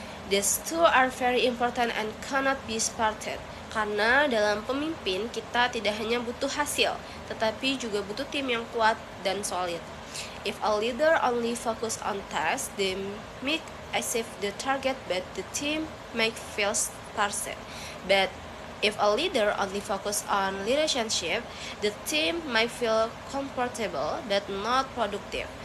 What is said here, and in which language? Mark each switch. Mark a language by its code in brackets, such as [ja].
[en] These two are very important and cannot be separated. [id] Karena dalam pemimpin kita tidak hanya butuh hasil, tetapi juga butuh tim yang kuat dan solid. [en] If a leader only focus on tasks, they make achieve the target, but the team might feel scarcity. But if a leader only focus on relationship, the team might feel comfortable but not productive.